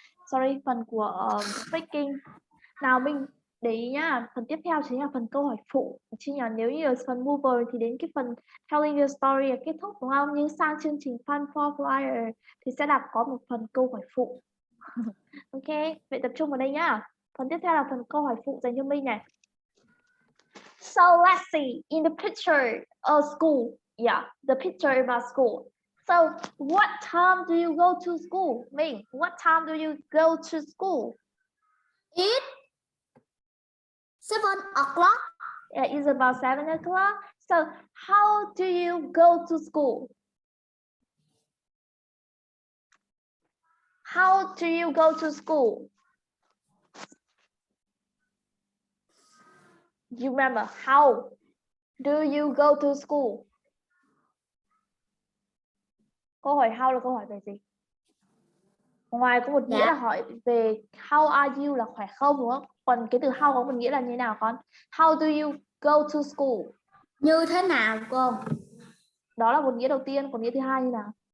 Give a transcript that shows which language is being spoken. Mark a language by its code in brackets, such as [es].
[vi] Sorry, phần của speaking. Nào mình để ý nhá, phần tiếp theo chính là phần câu hỏi phụ. Chứ nhờ nếu như ở phần mover thì đến cái phần [en] telling your story [vi] là kết thúc đúng không? Nhưng sang chương trình Fun for Flyer thì sẽ đặt có một phần câu hỏi phụ. Ok, vậy tập trung vào đây nhá. Phần tiếp theo là phần câu hỏi phụ dành cho mình này. [en] So let's see in the picture of school. Yeah, the picture about school. So what time do you go to school? Ming, what time do you go to school? It's 7 o'clock. Yeah, it's about 7 o'clock. So how do you go to school? How do you go to school? You remember, how do you go to school? [vi] Câu hỏi how là câu hỏi về gì? Ngoài có một nghĩa là hỏi về [en] how are you [vi] là khỏe không đúng không? Còn cái từ how có một nghĩa là như thế nào con? [en] How do you go to school? [vi] Như thế nào cô? Đó là một nghĩa đầu tiên, còn nghĩa thứ hai như nào?